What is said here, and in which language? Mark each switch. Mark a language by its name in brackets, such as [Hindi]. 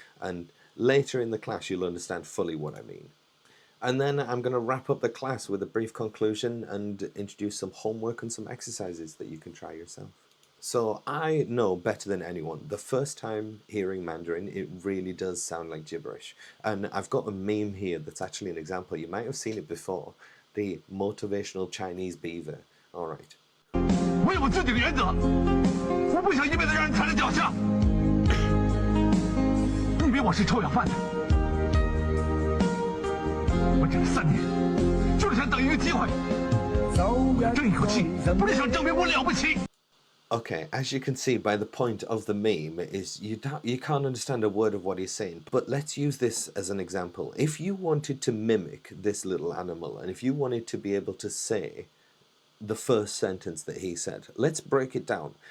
[English] And later in the class, you'll understand fully what I mean. And then I'm going to wrap up the class with a brief conclusion and introduce some homework and some exercises that you can try yourself. So I know better than anyone, the first time hearing Mandarin, it really does sound like gibberish. And I've got a meme here that's actually an example. You might have seen it before. The motivational Chinese beaver. All right. [Chinese] 我有自己的原则，我不想一辈子让人踩在脚下。你以为我是臭要饭的？我这3年，就是想等一个机会，争一口气，不是想证明我了不起。 [English] Okay, as you can see by the point of the meme is you can't understand a word of what he's saying. But let's use this as an example. If you wanted to mimic this little animal, and if you wanted to be able to say the first sentence that he said, let's break it down.